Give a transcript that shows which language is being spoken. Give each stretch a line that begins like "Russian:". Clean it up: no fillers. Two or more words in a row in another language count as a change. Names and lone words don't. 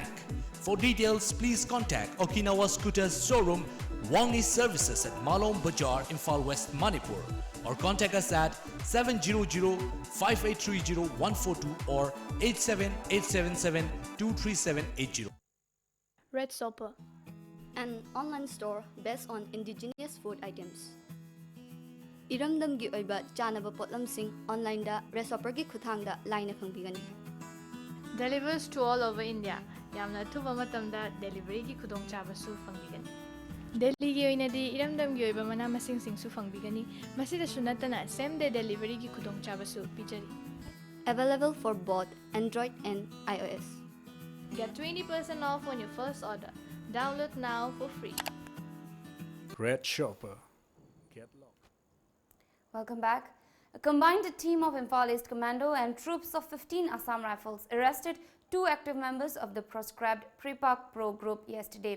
English: For details, please contact Okinawa Scooters Showroom, Wangi Services at Malom Bazaar, Imphal West, Manipur. Or contact us at 700-5830-142 or 87877-23780. Red Sopa, an online store based on indigenous food items.
Manipuri: Iramdamgi oiba chanaba potlamsing online da Resopergi khuthangda laina khangbigani.
English: Delivers to all over India.
Manipuri: Yamna thuba matamda delivery ki khudongchaba su fangbigani. Delhi gi oinadi iramdamgi oiba mana masing sing su fangbigani. Masida sunatana
English: same day delivery
Manipuri: ki khudongchaba su pijari.
English: Available for both Android and iOS. Get 20% off on your first order. Download now for free. Red Shopper. Welcome back. A combined team of Imphal East Commando and troops of 15 Assam Rifles arrested 2 active members of the proscribed Prepak Pro group yesterday.